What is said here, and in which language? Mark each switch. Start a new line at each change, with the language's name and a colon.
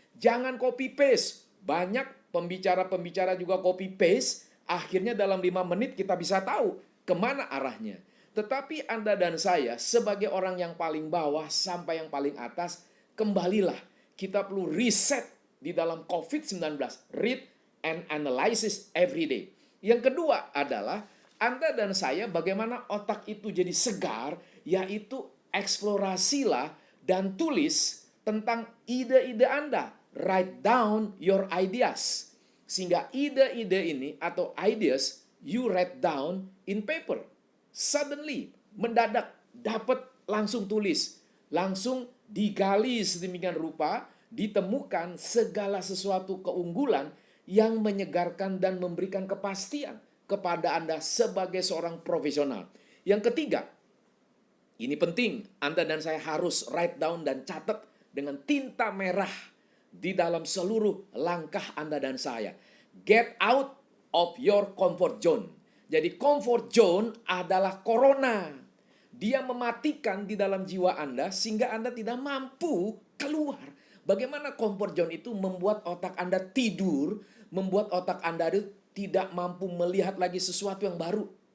Indonesian: Jangan copy paste. Banyak pembicara-pembicara juga copy paste, akhirnya dalam 5 menit kita bisa tahu kemana arahnya. Tetapi Anda dan saya sebagai orang yang paling bawah sampai yang paling atas, kembalilah. Kita perlu reset di dalam COVID-19.
English: Read and analysis every day.
Indonesian: Yang kedua adalah Anda dan saya bagaimana otak itu jadi segar, yaitu eksplorasilah dan tulis tentang ide-ide Anda.
English: Write down your ideas.
Indonesian: Sehingga ide-ide ini atau
English: ideas you write down in paper. Suddenly,
Indonesian: mendadak dapat langsung tulis. Langsung digali sedemikian rupa, ditemukan segala sesuatu keunggulan yang menyegarkan dan memberikan kepastian kepada Anda sebagai seorang profesional. Yang ketiga, ini penting, Anda dan saya harus
English: write down
Indonesian: dan catat dengan tinta merah di dalam seluruh langkah Anda dan saya.
English: Get out of your comfort zone.
Indonesian: Jadi comfort zone adalah corona. Dia mematikan di dalam jiwa Anda sehingga Anda tidak mampu keluar. Bagaimana comfort zone itu membuat otak Anda tidur, membuat otak Anda tidak mampu melihat lagi sesuatu yang baru.